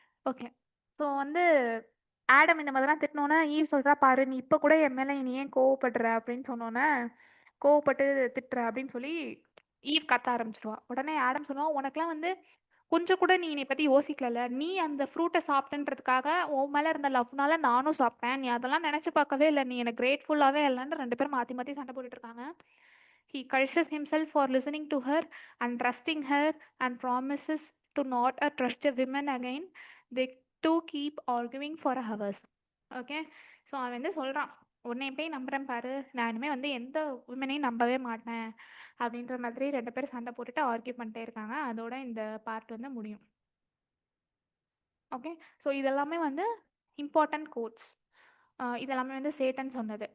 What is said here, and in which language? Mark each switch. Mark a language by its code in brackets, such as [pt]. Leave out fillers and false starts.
[ta] Okay, so வந்து Adam இந்த மாதிரிலாம் திட்டினோன்னே ஈவ் சொல்கிறா, பாரு நீ இப்போ கூட என் மேலே நீ ஏன் கோவப்படுற அப்படின்னு சொன்னோன்னே, கோவப்பட்டு திட்டுற அப்படின்னு சொல்லி ஈவ் கத்த ஆரம்பிச்சிடுவா. உடனே ஆடம் சொல்லுவான், உனக்குலாம் வந்து கொஞ்சம் கூட நீ என்னை பத்தி யோசிக்கலல்ல. நீ அந்த ஃப்ரூட்ட சாப்பிட்டன்றதுக்காக உன் மேல இருந்த லவ்னால நானும் சாப்பிட்டேன். நீ அதெல்லாம் நெனச்சு பார்க்கவே இல்ல. நீ எனக்கு கிரேட்ஃபுல்லாவே இல்லன்னு 2 பேரும் மாத்தி மாத்தி சண்டை போட்டுட்டு இருக்காங்க. [en] He curses himself for listening to her and trusting her and promises to not trust a woman again. They two keep arguing for hours. Okay. [ta] So அவன் வந்து சொல்றான், உன்னைய போய் நம்புறேன் பாரு, நான் இனிமே வந்து எந்த விமனையும் நம்பவே மாட்டேன் அப்படின்ற மாதிரி 2 பேரும் சண்டை போட்டுட்டு ஆர்கியூ பண்ணிட்டே இருக்காங்க. அதோட இந்த பார்ட் வந்து முடியும். ஓகே. ஸோ இதெல்லாமே வந்து இம்பார்ட்டன்ட் கோட்ஸ். இதெல்லாமே வந்து சேட்டன் சொன்னது.